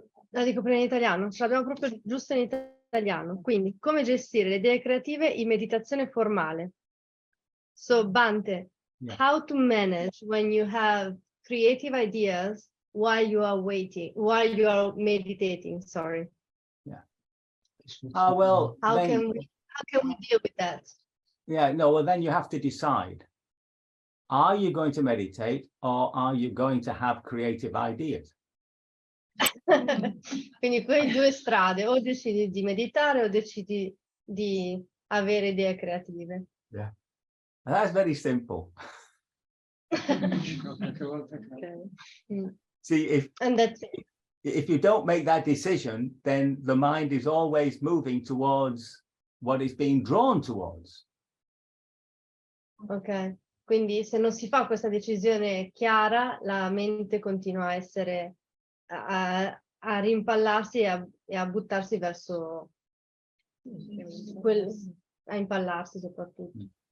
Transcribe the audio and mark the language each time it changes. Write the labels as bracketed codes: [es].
[it] La dico prima in italiano, ce l'abbiamo proprio giusto in italiano. Quindi, come gestire le idee creative in meditazione formale. [en] So, Bhante, how to manage when you have creative ideas while you are meditating, sorry. Yeah. Well, how can we deal with that? Yeah, no, well, then you have to decide. Are you going to meditate or are you going to have creative ideas? [it] Quindi quelle 2 strade, o decidi di meditare o decidi di avere idee creative. [en] Yeah, and that's very simple. Okay. See, if you don't make that decision, then the mind is always moving towards what it's being drawn towards. [it] Ok, quindi se non si fa questa decisione chiara, la mente continua a essere a rimpallarsi e a buttarsi verso a impallarsi soprattutto.